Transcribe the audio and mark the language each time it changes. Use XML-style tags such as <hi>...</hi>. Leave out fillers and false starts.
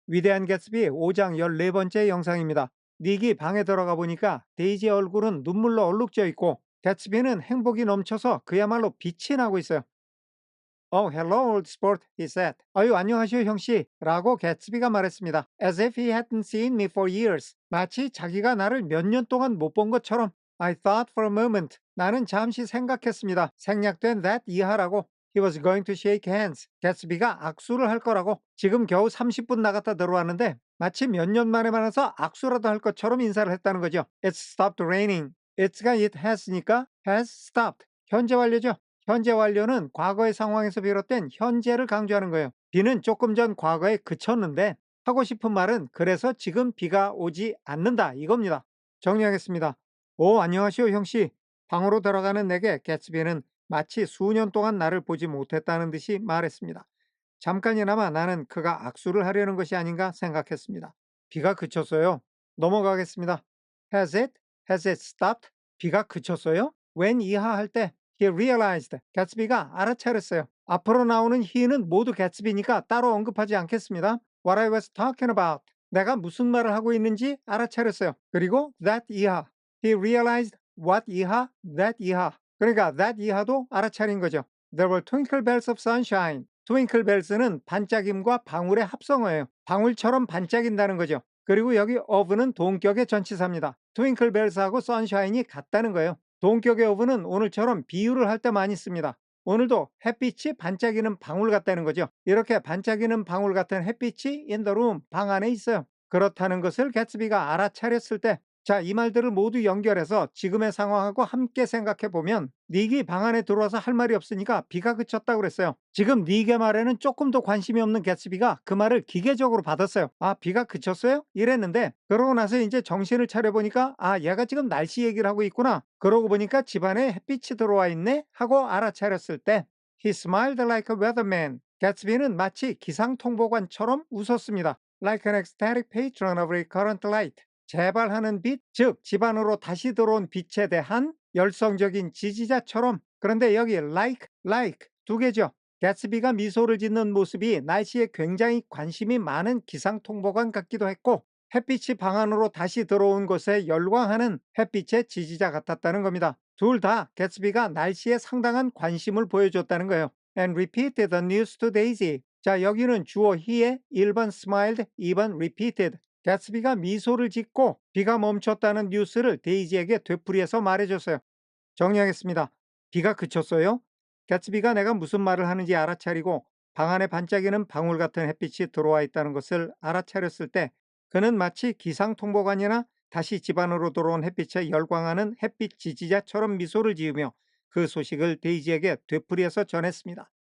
<ko>위대한 개츠비 5장 14번째 영상입니다. 닉이 방에 들어가 보니까 데이지의 얼굴은 눈물로 얼룩져 있고 개츠비는 행복이 넘쳐서 그야말로 빛이 나고 있어요.</ko> <en>Oh, hello, old sport, he said.</en> <ko>아유, 안녕하시오, 형씨. 라고 개츠비가 말했습니다.</ko> <en>As if he hadn't seen me for years.</en> <ko>마치 자기가 나를 몇 년 동안 못 본 것처럼.</ko> <en>I thought for a moment.</en> <ko>나는 잠시 생각했습니다. 생략된 that 이하라고.</ko> <en>He was going to shake hands.</en> <ko>개츠비가 악수를 할 거라고. 지금 겨우 30분 나갔다 들어왔는데 마치 몇 년 만에 만나서 악수라도 할 것처럼 인사를 했다는 거죠.</ko> <en>It's stopped raining. It's가 it has니까 has stopped.</en> <ko>현재 완료죠. 현재 완료는 과거의 상황에서 비롯된 현재를 강조하는 거예요. 비는 조금 전 과거에 그쳤는데 하고 싶은 말은 그래서 지금 비가 오지 않는다 이겁니다. 정리하겠습니다. 오, 안녕하시오, 형씨. 방으로 들어가는 내게 개츠비는 마치 수년 동안 나를 보지 못했다는 듯이 말했습니다. 잠깐이나마 나는 그가 악수를 하려는 것이 아닌가 생각했습니다. 비가 그쳤어요. 넘어가겠습니다.</ko> <en>Has it? Has it stopped?</en> <ko>비가 그쳤어요?</ko> <en>when 이하할 때 he realized.</en> <ko>개츠비가 알아차렸어요. 앞으로 나오는 he는 모두 개츠비니까 따로 언급하지 않겠습니다.</ko> <en>What I was talking about.</en> <ko>내가 무슨 말을 하고 있는지 알아차렸어요. 그리고 that 이하.</ko> <en>He realized what 이하, that 이하.</en> <ko>그러니까 that 이하도 알아차린 거죠.</ko> <en>There were twinkle bells of sunshine.</en> <ko>트윙클 벨스는 반짝임과 방울의 합성어예요. 방울처럼 반짝인다는 거죠. 그리고 여기 of는 동격의 전치사입니다. 트윙클 벨스하고 선샤인이 같다는 거예요. 동격의 of는 오늘처럼 비유를 할 때 많이 씁니다. 오늘도 햇빛이 반짝이는 방울 같다는 거죠. 이렇게 반짝이는 방울 같은 햇빛이</ko> <en>in the room,</en> <ko>방 안에 있어요. 그렇다는 것을 개츠비가 알아차렸을 때, 자, 이 말들을 모두 연결해서 지금의 상황하고 함께 생각해 보면 닉이 방 안에 들어와서 할 말이 없으니까 비가 그쳤다고 그랬어요. 지금 닉의 말에는 조금도 관심이 없는 개츠비가 그 말을 기계적으로 받았어요. 아, 비가 그쳤어요? 이랬는데 그러고 나서 이제 정신을 차려보니까 아, 얘가 지금 날씨 얘기를 하고 있구나. 그러고 보니까 집안에 햇빛이 들어와 있네 하고 알아차렸을 때</ko> <en>He smiled like a weatherman.</en> <ko>개츠비는 마치 기상통보관처럼 웃었습니다.</ko> <en>Like an ecstatic patron of recurrent light.</en> <ko>재발하는 빛, 즉 집안으로 다시 들어온 빛에 대한 열성적인 지지자처럼. 그런데 여기 like 두 개죠. 개츠비가 미소를 짓는 모습이 날씨에 굉장히 관심이 많은 기상통보관 같기도 했고 햇빛이 방 안으로 다시 들어온 것에 열광하는 햇빛의 지지자 같았다는 겁니다. 둘 다 개츠비가 날씨에 상당한 관심을 보여줬다는 거예요.</ko> <en>And repeated the news to Daisy.</en> <ko>자, 여기는 주어 he에 1번 smiled, 2번 repeated. 개츠비가 미소를 짓고 비가 멈췄다는 뉴스를 데이지에게 되풀이해서 말해줬어요. 정리하겠습니다. 비가 그쳤어요? 개츠비가 내가 무슨 말을 하는지 알아차리고 방 안에 반짝이는 방울 같은 햇빛이 들어와 있다는 것을 알아차렸을 때 그는 마치 기상통보관이나 다시 집안으로 들어온 햇빛에 열광하는 햇빛 지지자처럼 미소를 지으며 그 소식을 데이지에게 되풀이해서 전했습니다.</ko>